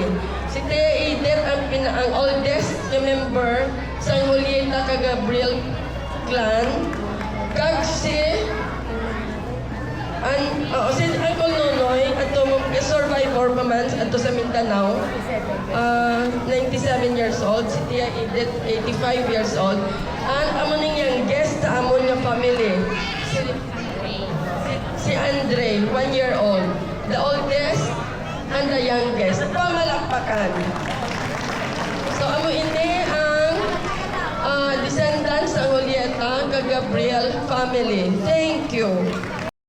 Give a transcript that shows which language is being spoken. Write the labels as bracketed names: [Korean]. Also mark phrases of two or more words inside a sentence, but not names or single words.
[Hiligaynon] Si Tia Edith ang [English] oldest member [Hiligaynon] sa Julieta kag Gabriel clan. Kag si Uncle Nonoy, ato survivor pa man ato sa Mindanao, 97 [English] years old, [Hiligaynon] si Tia Edith, 85 [English] years old. [Hiligaynon] And amo ning youngest sa amon nga family, si Andre, 1 year old. [English] The oldest and the youngest. [Hiligaynon] Pamalakpakan. So amo ini ang descendants sa Julieta kag Gabriel family. [English] Thank you.